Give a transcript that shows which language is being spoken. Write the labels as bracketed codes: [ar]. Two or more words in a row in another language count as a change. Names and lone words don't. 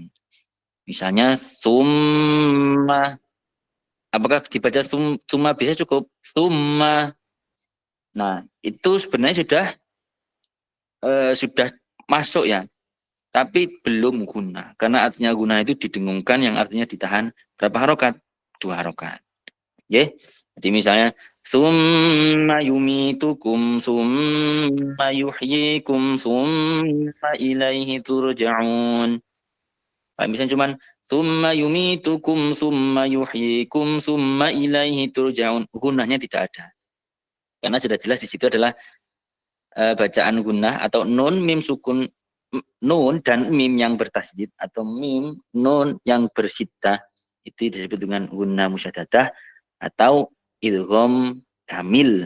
[id] Misalnya summa, apakah dibaca summa bisa cukup summa? Nah, itu sebenarnya sudah masuk ya, tapi belum guna, karena artinya guna itu didengungkan, yang artinya ditahan berapa harokat? 2 harokat. Oke, jadi misalnya [ar] ثم يميتكم ثم يحييكم ثم إليه ترجعون. [id] Kalau misalnya cuman [ar] ثم يميتكم ثم يحييكم ثم إليه ترجعون, [id] gunahnya tidak ada. Karena sudah jelas di situ adalah bacaan gunah atau nun mim sukun, nun dan mim yang bertasdid atau mim nun yang bersyiddah, itu disebut dengan [ar] غنة مشددة [id] atau [ar] إدغام كامل.